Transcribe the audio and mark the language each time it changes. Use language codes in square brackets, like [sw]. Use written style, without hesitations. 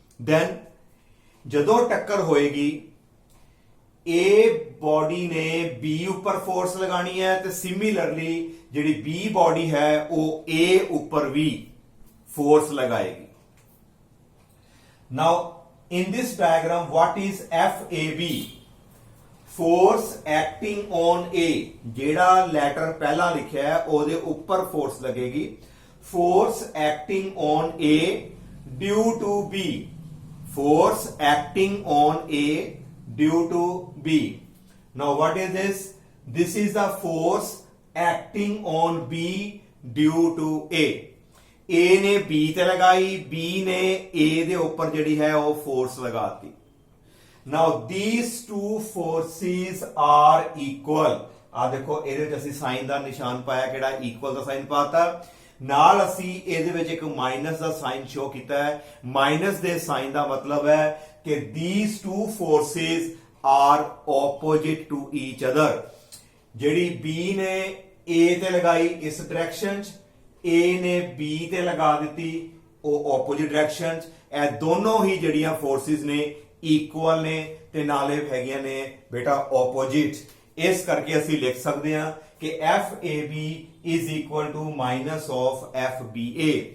[pa] Then ਜਦੋਂ ਟੱਕਰ ਹੋਏਗੀ, A ਬਾਡੀ ਨੇ B ਉੱਪਰ ਫੋਰਸ ਲਗਾਣੀ ਹੈ ਤੇ ਸਿਮਿਲਰਲੀ ਜਿਹੜੀ B ਬਾਡੀ ਹੈ ਉਹ A ਉੱਪਰ ਵੀ force ਲਗਾਏਗੀ। [en] Now in this diagram what is FAB? Force acting on A। [pa] ਜਿਹੜਾ ਲੈਟਰ ਪਹਿਲਾਂ ਲਿਖਿਆ ਹੈ ਉਹਦੇ ਉੱਪਰ ਫੋਰਸ ਲੱਗੇਗੀ। [en] Force acting on A due to B। force acting on A due to B. Now what is this? This is the force acting on B due to A. [pa] A ਨੇ B ਤੇ ਲਗਾਈ, B ਨੇ A ਦੇ ਉੱਪਰ ਜਿਹੜੀ ਹੈ ਉਹ force ਲਗਾਤੀ। [en] Now these two forces are equal. [pa] ਆ ਦੇਖੋ ਇਹਦੇ ਵਿੱਚ ਅਸੀਂ ਸਾਈਨ ਦਾ ਨਿਸ਼ਾਨ ਪਾਇਆ, ਕਿਹੜਾ ਇਕੁਅਲ ਦਾ ਸਾਈਨ ਪਾਤਾ। ਨਾਲ ਅਸੀਂ ਇਹਦੇ ਵਿੱਚ ਇੱਕ ਮਾਈਨਸ ਦਾ ਸਾਈਨ ਸ਼ੋ ਕੀਤਾ ਹੈ। ਮਾਈਨਸ ਦੇ ਸਾਈਨ ਦਾ ਮਤਲਬ ਹੈ ਕਿ [en] these two forces are opposite to each other. [pa] ਜਿਹੜੀ B ਨੇ A ਤੇ ਲਗਾਈ ਇਸ ਡਾਇਰੈਕਸ਼ਨ 'ਚ, A ਨੇ B ਤੇ ਲਗਾ ਦਿੱਤੀ ਉਹ ਆਪੋਜ਼ਿਟ ਡਾਇਰੈਕਸ਼ਨ 'ਚ, ਇਹ ਦੋਨੋਂ ਹੀ ਜਿਹੜੀਆਂ ਫੋਰਸਿਸ ਨੇ ਇਕੁਅਲ ਨੇ ਤੇ ਨਾਲੇ ਹੈਗੀਆਂ ਨੇ ਬੇਟਾ ਆਪੋਜ਼ਿਟ। ਇਸ ਕਰਕੇ ਅਸੀਂ ਲਿਖ ਸਕਦੇ ਹਾਂ ਕਿ [en] FAB is equal to minus of FBA।